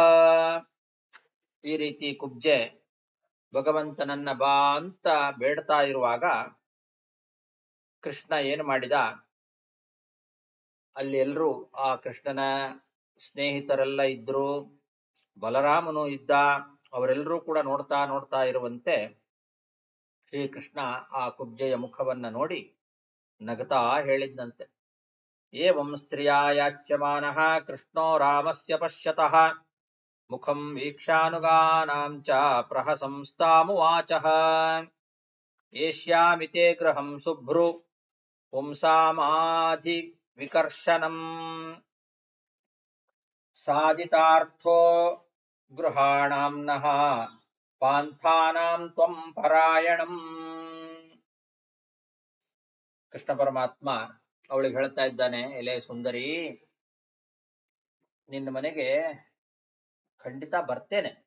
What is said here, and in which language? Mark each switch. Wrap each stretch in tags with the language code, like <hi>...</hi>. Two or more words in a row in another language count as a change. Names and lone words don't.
<kn>ಈ ರೀತಿ ಕುಬ್ಜೆ ಭಗವಂತನನ್ನ ಬಾ ಅಂತ ಬೇಡ್ತಾ ಇರುವಾಗ ಕೃಷ್ಣ ಏನು ಮಾಡಿದ, ಅಲ್ಲಿ ಎಲ್ರೂ ಆ ಕೃಷ್ಣನ ಸ್ನೇಹಿತರೆಲ್ಲ ಇದ್ರು, ಬಲರಾಮನು ಇದ್ದ. ಅವರೆಲ್ಲರೂ ಕೂಡ ನೋಡ್ತಾ ನೋಡ್ತಾ ಇರುವಂತೆ ಶ್ರೀಕೃಷ್ಣ ಆ ಕುಬ್ಜೆಯ ಮುಖವನ್ನ ನೋಡಿ ನಗತಾ ಹೇಳಿದ್ದಂತೆ,</kn> <sa>ಏವಂ ಸ್ತ್ರಿಯಾ ಯಾಚ್ಯಮಾನಃ ಕೃಷ್ಣೋ ರಾಮಸ್ಯ ಪಶ್ಯತಃ ಮುಖಂ ವೀಕ್ಷಾನುಗಾನಾಂ ಚ ಪ್ರಹಸಂಸ್ತಾಮುವಾಚಃ. ಏಷ್ಯಾಮಿತೆ ಗೃಹಂ ಶುಭ್ರು ಪುಂಸಾಮಾಧಿ ವಿಕರ್ಷಣಂ ಸಾಧಿತಾರ್ಥೋ ಗೃಹಾಣಾಂನಃ ಪಾಂಥಾನಾಂ ತ್ವಂ ಪರಾಯಣಂ.</sa> <kn>ಕೃಷ್ಣ ಪರಮಾತ್ಮ ಅವಳಿಗೆ ಹೇಳ್ತಾ ಇದ್ದಾನೆ, ಎಲೆ ಸುಂದರಿ, ನಿನ್ನ ಮನೆಗೆ ಖಂಡಿತ ಬರ್ತೇನೆ.</kn>